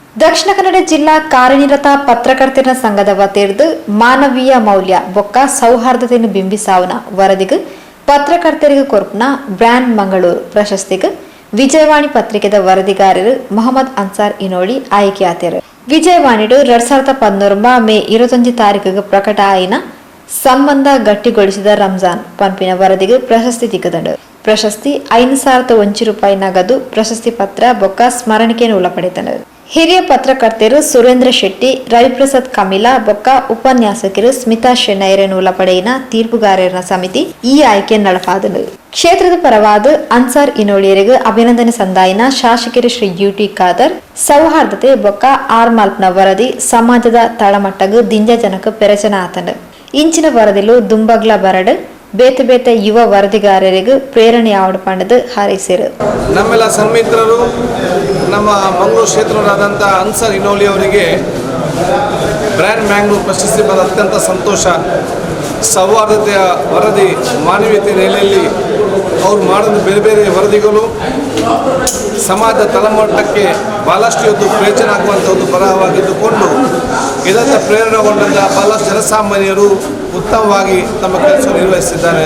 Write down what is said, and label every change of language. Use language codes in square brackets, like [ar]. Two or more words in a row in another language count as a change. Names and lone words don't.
[tcy] ದಕ್ಷಿಣ ಕನ್ನಡ ಜಿಲ್ಲಾ ಕಾರ್ಯನಿರತ ಪತ್ರಕರ್ತರ ಸಂಘದ ವತಿಯಿಂದ ಮಾನವೀಯ ಮೌಲ್ಯ ಬೊಕ್ಕ ಸೌಹಾರ್ದತೆಯನ್ನು ಬಿಂಬಿಸಾವನ ವರದಿಗೆ ಪತ್ರಕರ್ತರಿಗೆ ಕೊರ್ಪನ ಬ್ರ್ಯಾಂಡ್ ಮಂಗಳೂರು ಪ್ರಶಸ್ತಿಗೆ ವಿಜಯವಾಣಿ ಪತ್ರಿಕೆದ ವರದಿಗಾರರು ಮೊಹಮ್ಮದ್ ಅನ್ಸಾರ್ ಇನೋಳಿ ಆಯ್ಕೆಯಾದರು. ವಿಜಯವಾಣಿಡು 2013 ಮೇ 21 ತಾರೀಕಿಗೆ ಪ್ರಕಟ ಆಯಿನ ಸಂಬಂಧ ಗಟ್ಟಿಗೊಳಿಸಿದ ರಂಜಾನ್ ಪಂಪಿನ ವರದಿಗೆ ಪ್ರಶಸ್ತಿ ದಿಕ್ಕದಂಡು. ಪ್ರಶಸ್ತಿ 5,001 ರೂಪಾಯಿ ನಗದು, ಪ್ರಶಸ್ತಿ ಪತ್ರ ಬೊಕ್ಕ ಸ್ಮರಣಿಕೆಯನ್ನು ಒಳಪಡಿತಂಡು. ಹಿರಿಯ ಪತ್ರಕರ್ತರು ಸುರೇಂದ್ರ ಶೆಟ್ಟಿ, ರವಿಪ್ರಸಾದ್ ಕಮಿಲಾ ಬೊಕ್ಕ ಉಪನ್ಯಾಸಕರು ಸ್ಮಿತಾ ಶೆನ್ನೈರನ್ನು ಒಳಪಡೆಯಿನ ತೀರ್ಪುಗಾರರ ಸಮಿತಿ ಈ ಆಯ್ಕೆ ನಡಪಾದನು. ಕ್ಷೇತ್ರದ ಪರವಾದ ಅನ್ಸಾರ್ ಇನೋಳಿಯರಿಗೆ ಅಭಿನಂದನೆ ಸಂದಾಯಿನ ಶಾಸಕರು ಶ್ರೀ ಯುಟಿ ಖಾದರ್ ಸೌಹಾರ್ದತೆ ಬೊಕ್ಕ ಆರ್ಮಾಲ್ಪ್ನ ವರದಿ ಸಮಾಜದ ತಳಮಟ್ಟಗೂ ದಿಂಜಜನಕ ಪೆರಚನ ಆತಂಡು. ಇಂಚಿನ ವರದಿಲು ದುಂಬಗ್ಲ ಬರಡ್ ಬೇತೆ ಬೇತೆ ಯುವ ವರದಿಗಾರರಿಗೂ ಪ್ರೇರಣೆ ಪಂಡದು ಹಾರೈಸಿರು. [kn] ನಮ್ಮೆಲ್ಲ ಸನ್ಮಿತ್ರರು ನಮ್ಮ ಮಂಗಳೂರು ಕ್ಷೇತ್ರರಾದಂಥ ಅನ್ಸಾರ್ ಇನೋಳಿ ಅವರಿಗೆ ಬ್ರ್ಯಾಂಡ್ ಮ್ಯಾಂಗ್ಳೂರ್ ಪ್ರಶಸ್ತಿ ಬಂದ ಅತ್ಯಂತ ಸಂತೋಷ. ಸೌಹಾರ್ದತೆಯ ವರದಿ, ಮಾನವೀಯತೆ ನೆಲೆಯಲ್ಲಿ ಅವರು ಮಾಡಿದ ಬೇರೆ ಬೇರೆ ವರದಿಗಳು ಸಮಾಜದ ತಳಮಟ್ಟಕ್ಕೆ ಬಹಳಷ್ಟು ಇವತ್ತು ಪ್ರಯೋಜನ ಆಗುವಂಥ ಒಂದು ಬರಹವಾಗಿದ್ದುಕೊಂಡು ಇದರಿಂದ ಪ್ರೇರಣೆಗೊಂಡಂಥ ಬಹಳಷ್ಟು ಜನಸಾಮಾನ್ಯರು ಉತ್ತಮವಾಗಿ ತಮ್ಮ ಕೆಲಸ ನಿರ್ವಹಿಸಿದ್ದಾರೆ.